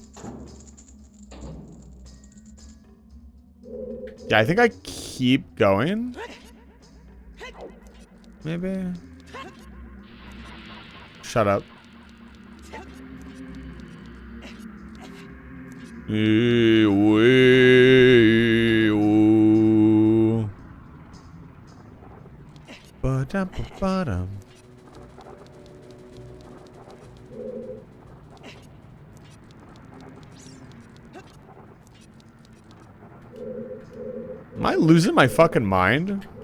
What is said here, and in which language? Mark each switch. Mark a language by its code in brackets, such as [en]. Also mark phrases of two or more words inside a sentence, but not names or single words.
[en] Yeah, I think I keep going. Maybe. Shut up. Ba-dum-ba-ba-dum. Am I losing my fucking mind?